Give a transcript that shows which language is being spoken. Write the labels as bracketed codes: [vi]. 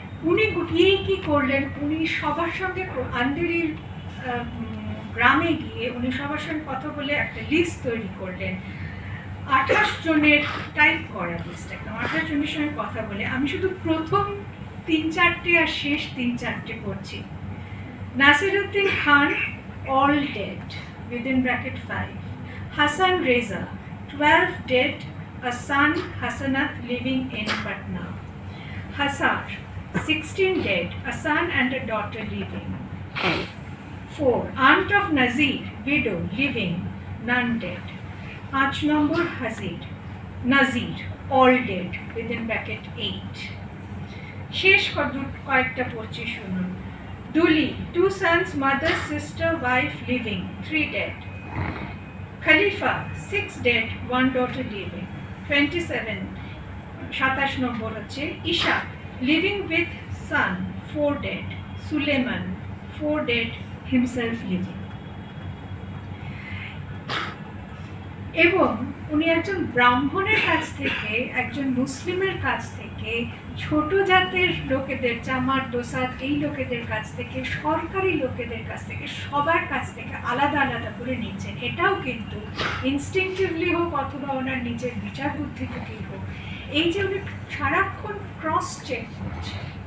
[bn] উনি গিয়েই কি করলেন, উনি সবার সঙ্গে আন্দেরির গ্রামে গিয়ে উনি সবার সঙ্গে কথা বলে একটা লিস্ট তৈরি করলেন। 28 জনের টাইপ করা লিস্ট, একদম 28 জনের সঙ্গে কথা বলে। আমি শুধু প্রথম 3-4টে আর শেষ 3-4টে করছি। [en] Nasiruddin Khan, all dead, within bracket 5. Hassan Reza, 12 dead, a son Hassanat living in Patna. Hasar, 16 dead, a son and a daughter living. 4. Aunt of Nazir, widow, living, none dead. 5 number Nazir, all dead, within bracket 8. [bn] শেষ কয়েকটা পড়ছি শুনুন। [en] Duli, 2 sons, mother, sister, wife, living, 3 dead. Khalifa, 6 dead, 1 daughter living. [bn] 27 নম্বর হচ্ছে [en] Isha, living with son, 4 dead. Suleiman, 4 dead, himself living. [bn] এবং উনি একজন ব্রাহ্মণের কাছ থেকে, একজন মুসলিমের কাছ থেকে, ছোট জাতের লোকেদের, চামার, দোসাদ, এই লোকেদের কাছ থেকে, সরকারি লোকেদের কাছ থেকে, সবার কাছ থেকে আলাদা আলাদা করে নিচ্ছেন। এটাও কিন্তু ইনস্টিংটিভলি হোক অথবা ওনার নিজের বিচার বুদ্ধি থেকেই হোক, এই যে উনি সারাক্ষণ ক্রস চেক করছেন।